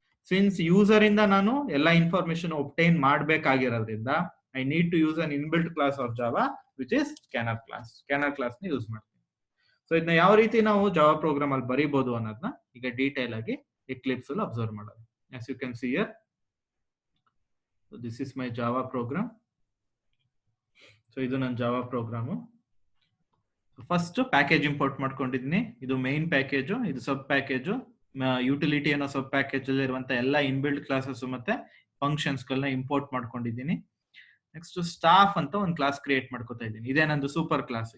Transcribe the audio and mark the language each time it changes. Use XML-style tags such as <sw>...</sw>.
<kn>Since user ಇಂದ ನಾನು ಎಲ್ಲ information obtain ಮಾಡಬೇಕಾಗಿರೋದ್ರಿಂದ</kn> <en>I need to use an inbuilt class of Java which is scanner class.</en> <kn>Scanner class ನ use ಮಾಡ್ತೀನಿ. So ಇದನ್ನ ಯಾವ ರೀತಿ ನಾವು ಜಾವಾ ಪ್ರೋಗ್ರಾಮ್ ಅಲ್ಲಿ ಬರೀಬಹುದು ಅನ್ನೋದನ್ನ ಈಗ ಡೀಟೇಲ್ ಆಗಿ ಎಕ್ಲಿಪ್ಸ್ ಅಲ್ಲಿ ಅಬ್ಸರ್ವ್ ಮಾಡೋದು.</kn> <en>As you can see here, so this is my Java program.</en> <kn>So ಇದು ನನ್ನ Java programme. First package import ಮಾಡ್ಕೊಂಡಿದ್ದೀನಿ. ಇದು ಮೈನ್ ಪ್ಯಾಕೇಜು, ಇದು ಸಬ್ ಪ್ಯಾಕೇಜು, ಯುಟಿಲಿಟಿ ಅನ್ನೋ ಸಬ್ ಪ್ಯಾಕೇಜ್ ಅಲ್ಲಿ ಇರುವಂತ ಎಲ್ಲ ಇನ್ಬಿಲ್ಡ್ ಕ್ಲಾಸಸ್ ಮತ್ತೆ ಫಂಕ್ಷನ್ಸ್ ಗಳನ್ನ ಇಂಪೋರ್ಟ್ ಮಾಡ್ಕೊಂಡಿದ್ದೀನಿ. ನೆಕ್ಸ್ಟ್ ಸ್ಟಾಫ್ ಅಂತ ಒಂದು ಕ್ಲಾಸ್ ಕ್ರಿಯೇಟ್ ಮಾಡ್ಕೊತಾ ಇದ್ದೀನಿ. ಇದೇ ನಂದು ಸೂಪರ್ ಕ್ಲಾಸ್.</kn>